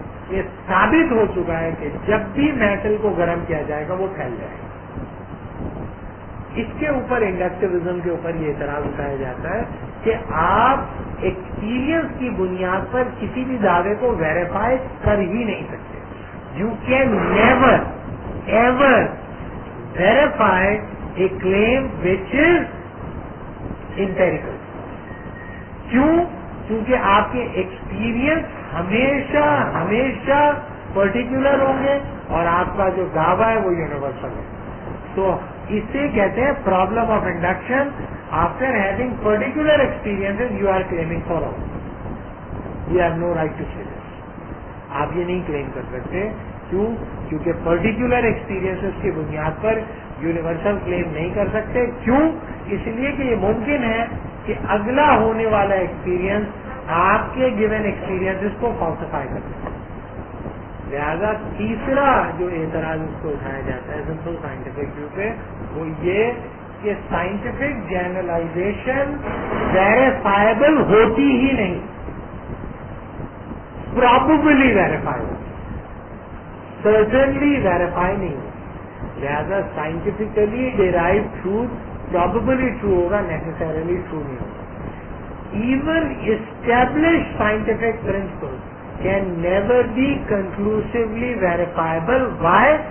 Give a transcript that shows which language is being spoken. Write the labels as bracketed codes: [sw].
[ur] یہ ثابت ہو چکا ہے کہ جب بھی میٹل کو گرم کیا جائے گا وہ پھیل جائے گا. اس کے اوپر انڈکٹیوزم کے اوپر یہ اعتراض اٹھایا جاتا ہے کہ آپ ایکسپیرئنس کی بنیاد پر کسی بھی دعوے کو ویریفائی کر ہی نہیں سکتے. [en] You can never ever verify a claim which is empirical. [ur] کیوں؟ کیونکہ آپ کے ایکسپیرئنس ہمیشہ پرٹیکولر ہوں گے اور آپ کا جو دعویٰ ہے وہ یونیورسل ہے. تو اسے کہتے ہیں [en] Problem of induction. After having particular experience you are claiming for all. You have no right to say this. [ur] آپ یہ نہیں کلیم کر سکتے. کیوں؟ کیونکہ پرٹیکولر ایکسپیرینسز کی بنیاد پر یونیورسل کلیم نہیں کر سکتے. کیوں؟ اس لیے کہ یہ ممکن ہے کہ اگلا ہونے والا ایکسپیرینس آپ کے گیون ایکسپیرینسز کو فالسیفائی کر سکتے. لہذا تیسرا جو اعتراض اس کو اٹھایا جاتا ہے سمپل سائنٹیفک ویو پہ وہ یہ کہ سائنٹیفک جنرلائزیشن ویریفائبل ہوتی ہی نہیں. پرابیبلی ویریفائبل، سرٹنلی ویریفائی نہیں ہوگی. لہذا scientifically derive truth probably true ہوگا، نیسسریلی ٹرو نہیں ہوگا. [en] Even establish scientific principle can never be conclusively verifiable. Why?